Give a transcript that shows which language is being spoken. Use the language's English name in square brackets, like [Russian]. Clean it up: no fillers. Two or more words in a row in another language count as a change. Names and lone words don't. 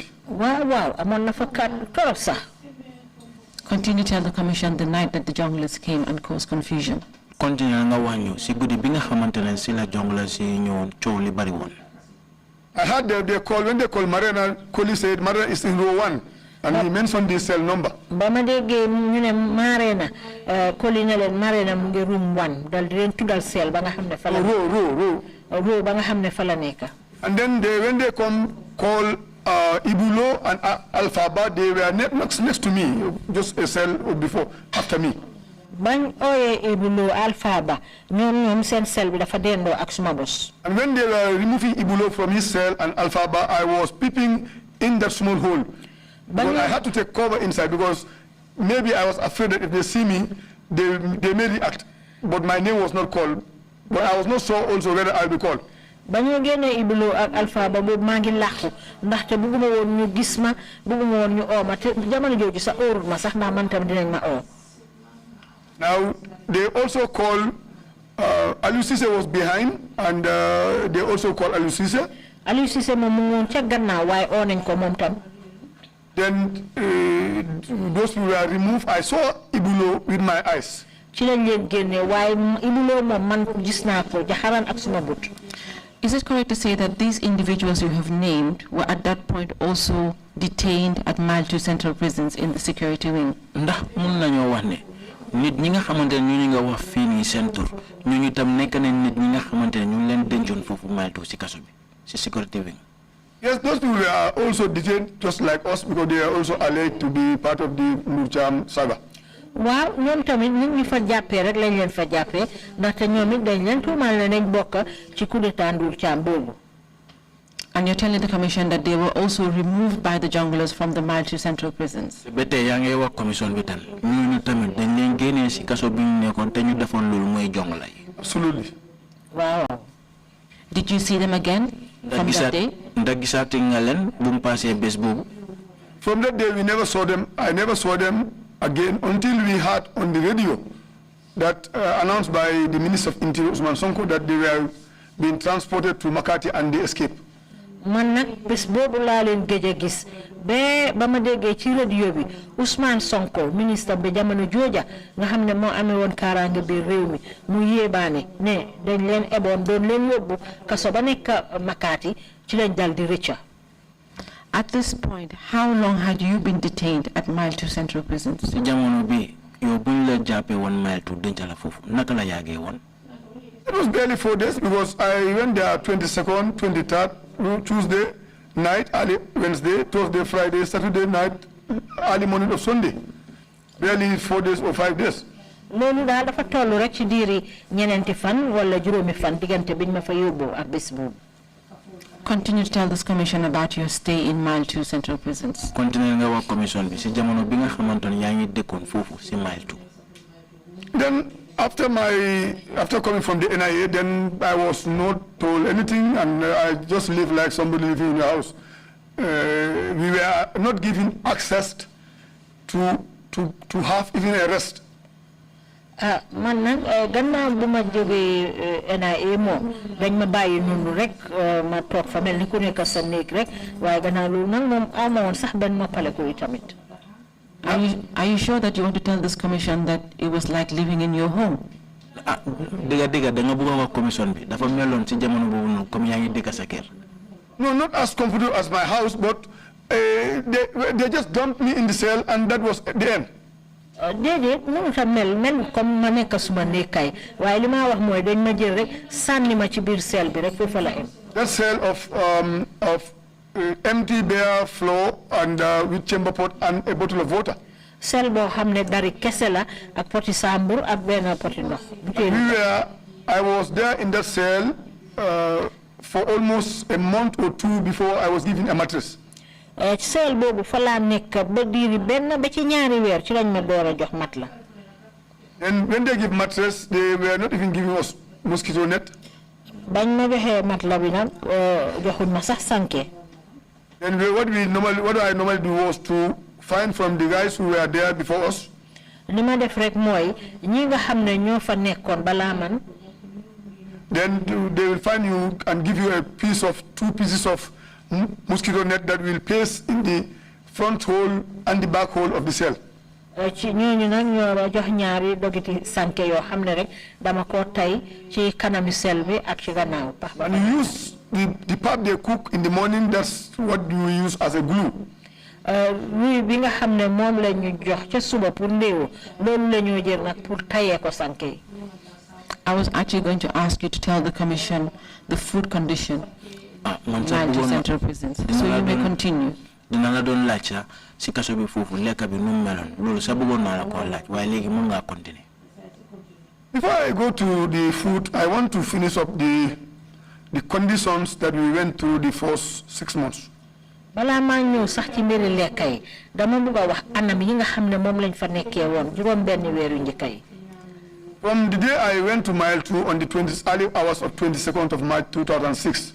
[Wolof] waaw amoon na fa kàddu torop sax. [English] Continue to tell the commission the night that the junglers came and caused confusion. [Wolof] Continue nga wax ñu si guddi bi nga xamante ne si la junglers si ñëwoon coow li bari woon. [English] I heard they call, when they called Marena, Koli said Marena is in row 1, and he mentioned the cell number. [Wolof] ba ma déggee ñu ne Marena Koli ne leen Marena mu ngi room 1 dal di leen tuddal cell ba nga xam ne fa la. row ba nga xam ne fa la nekk. [English] And then when they come call Ibulo and Alphaba, they were next to me, just a cell before, after me. [Wolof] bañ ooyee Ibulo Alphaba ñoom seen cell bi dafa dendoo ak suma bos. [English] And when they were removing Ibulo from his cell and Alphaba, I was peeping in that small hole. But I had to take cover inside because maybe I was afraid that if they see me, they may react. But my name was not called. But I was not sure also whether I'll be called. [Wolof] ba ñu génnee Ibulo ak Alphaba boobu maa ngi làqu ndaxte bëgguma woon ñu gis ma bëgguma woon ñu oo ma te jamono jooju sax óorul ma sax ndax man tam dinañ ma oo. [English] Now they also call Aliou Cissé was behind, and they also call Aliou Cissé. [Wolof] Aliou Cissé moom mu ngi woon ca gannaaw waaye oo nañ ko moom tam. [English] Then those people were removed. I saw Ibulo with my eyes. [Wolof] ci lañ leen génne waaye Ibulo moom man gis naa ko jaxaran ak suma bët. [English] Is it correct to say that these individuals you have named were at that point also detained at mile 2 central prisons in the security wing? [Wolof] ndax mun nañoo wax ne nit ñi nga xamante ne ñu nga wax fii nii seen tur ñu tam nekk nañ nit ñi nga xamante ne ñu leen dencoon foofu mile 2 si kaso bi si [English] security wing. Yes, those people are also detained just like us because they are also alleged to be part of the Nurcham saga. [Wolof] waaw ñoom tamit nit ñi fa jàppee rek lañ leen fa jàppee ndaxte ñoom it dañ leen tuumal ne nañ bokk ci [French] coup d'état [Wolof] Nurcham boobu. [English] And you're telling the commission that they were also removed by the junglers from the mile 2 central prisons. [Wolof] ba tey yaa ngi wax commission bi tan ñooñu tamit dañ leen génnee si kaso bi ñu nekkoon te ñu defoon loolu mooy jongla yi. [English] Absolutely. [Wolof] waaw. [English] Did you see them again from that day? [Wolof] ndax gisaati nga leen bu mu passé bés boobu. [English] From that day, we never saw them. I never saw them again until we heard on the radio that announced by the Minister of Interior, Usman Sonko, that they were being transported to Makati and they escaped. [Wolof] Man nak bés bobu la len gëjë gis ba bama déggé ci radio bi Ousmane Sonko ministre bi jamono jooja nga xamné mo amé won karanga bi réew mi mu yébané né dañ leen ébon doon leen yobbu kasso ba nek Makati ci lañ dal di rëcca. [English] At this point, how long had you been detained at Mile 2 Central Prison? [Wolof] Si jamono bi yo buñ la jappé won Mile 2 denc la fofu naka la yagé won? [English] It was barely 4 days because I went there 22nd, 23rd, Tuesday night, early Wednesday, Thursday, Friday, Saturday night, early morning of Sunday. Barely 4 days or 5 days. [Wolof] Lolu da dafa tollu rek ci diiri ñenenti fan wala juroomi fan digante biñ ma fa yobbu ak bés bobu. [English] Continue to tell this commission about your stay in Mile 2 Central Prisons. [Wolof] Continue nga wax commission bi si jamono bi nga xamantone yaangi dekkon fofu si Mile 2. [English] Then after coming from the NIA, then I was not told anything, and I just lived like somebody living in your house. We were not given access to have even a rest. [Wolof] Man nag gannaaw bu ma jógee NIA moom dañ ma bàyyi noonu rek ma toog fa mel ni ku nekk sa néeg rek waaye gannaaw loolu nag moom aw ma woon sax benn noppale ko tamit. [English] Are you sure that you want to tell this commission that it was like living in your home? [Wolof] Diga da nga bëgg wax commission bi dafa meloon ci jamono boobu noonu comme yaa ngi dëkk sa kër. [English] No, not as comfortable as my house, but they just dumped me in the cell, and that was the end. [Wolof] Déedéet mënu ta mel comme ma nekk suma nekkaay waaye li ma wax mooy dañ ma jël rek sànni ma ci biir cell bi rek foofu la em. [English] That cell of empty bare floor and with chamber pot and a bottle of water. [Wolof] Cell boo xam ne dari kese la ak poti sambur ak benn poti ndox. [English] I was there in that cell for almost a month or 2 before I was given a mattress. [Wolof] Cell boobu fa laa nekk ba diiri benn ba ci ñaari weer ci lañ ma door a jox mat la. [English] And when they give mattress, they were not even giving us mosquito net. [Wolof] Bañ ma joxee mat la bi nag joxuñ ma sax sànke. [English] Then what I normally do was to find from the guys who were there before us. [Wolof] Li ma def rek mooy ñi nga xam ne ñoo fa nekkoon balaa man. [English] Then they will find you and give you 2 pieces of mosquito net that will place in the front hole and the back hole of the cell. [Wolof] Ci ñooñu nag ñoo jox ñaari dogiti sànke yoo xam ne rek dama ko tay ci kanami cell bi ak ci gannaaw. [English] And you use the pap they cook in the morning, that's what you use as a glue. [Wolof] Luy bi nga xam ne moom la ñu jox ca suba pour ndéewu loolu la ñoo jël nag pour tayee ko sànke yi. [English] I was actually going to ask you to tell the commission the food condition Mile 2 Central Prisons, so you may continue. [Wolof] Dina la doon laaj si kaso bi foofu lekk bi nu meloon loolu sa bëggoon naa la ko laaj waaye léegi mën ngaa continuer. [English] Before I go to the food, I want to finish up the conditions that we went through the first 6 months. [Wolof] Balaa maa ñëw sax ci mbiri lekk yi dama bëgg a wax anam yi nga xam ne moom lañ fa nekkee woon juróom benn weeru njëkk yi. [English] From the day I went to Mile 2 on the early hours of 22nd of March 2006.